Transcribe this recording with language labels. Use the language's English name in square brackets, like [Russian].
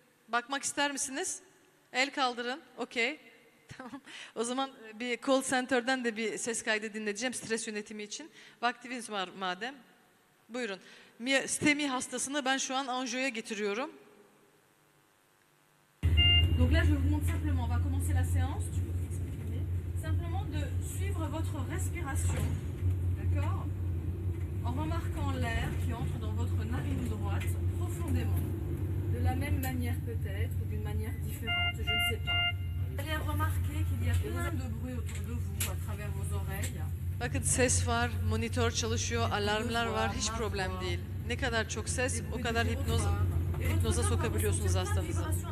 [Turkish] Bakmak ister misiniz? El kaldırın. Okey. Tamam. O zaman bir call center'dan da bir ses kaydı dinleyeceğim stres yönetimi için. Vaktiniz var madem. Buyurun. STEMI hastasını ben şu an anjiyoya getiriyorum. [French] Donc là, je vous montre simplement, on va commencer la séance, tu peux t'exprimer, simplement de suivre votre respiration, d'accord? En remarquant l'air qui entre dans votre narine droite profondément, de la même manière peut-être, ou d'une manière différente, je ne sais pas. Vous allez remarquer qu'il y a plein de bruit autour de vous, à travers vos oreilles. [Turkish] Bakın ses var, monitör çalışıyor, alarmlar var, hiç problem değil. Ne kadar çok ses, o kadar hipnoza sokabiliyorsunuz hastanızı.